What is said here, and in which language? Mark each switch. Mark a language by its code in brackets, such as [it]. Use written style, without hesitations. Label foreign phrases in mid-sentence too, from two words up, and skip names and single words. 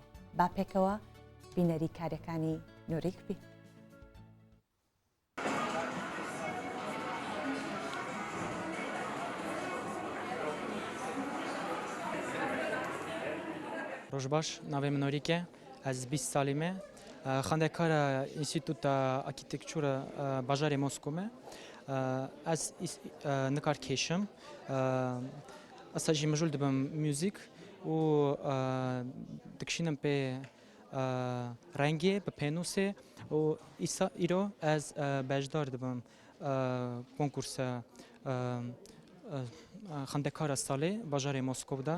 [ckb] با پێکەوە بینەری کارەکانی نوریک بی. [ku] ڕۆژ باش، ناوێ من نۆریکە، ئەس 20 ساڵی me xwendekara Înstîtuta Architectura bajarê Moskô me. Ez nikar kêşim, esa jî mijûl dibim müzik û dikişînim pê rengê bi pênûsê û îro ez bejdar dibim konkursa xwendekara salê bajarê Moskov da.